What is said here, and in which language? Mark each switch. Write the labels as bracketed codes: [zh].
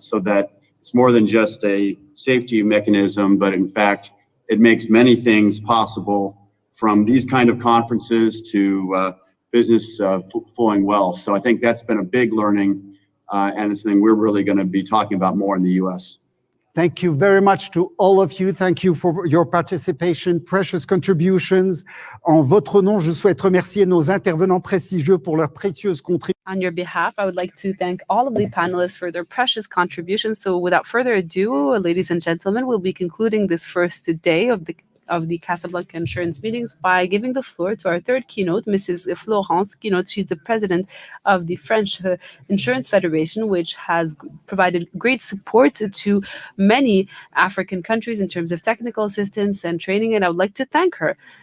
[en] So that it's more than just a safety mechanism, but in fact, it makes many things possible, from these kind of conferences to business flowing well. So I think that's been a big learning, and it's something we're really going to be talking about more in the U.S. Thank you very much to all of you. Thank you for your participation, precious contributions. [fr] En votre nom, je souhaite remercier nos intervenants prestigieux pour leurs précieuses contributions. [en] On your behalf, I would like to thank all of the panelists for their precious contributions. So without further ado, ladies and gentlemen, we'll be concluding this first day of the of the Casablanca Insurance Meetings by giving the floor to our third keynote, Mrs. Florence Keynote. She's the president of the French Insurance Federation, which has provided great support to many African countries in terms of technical assistance and training, and I would like to thank her.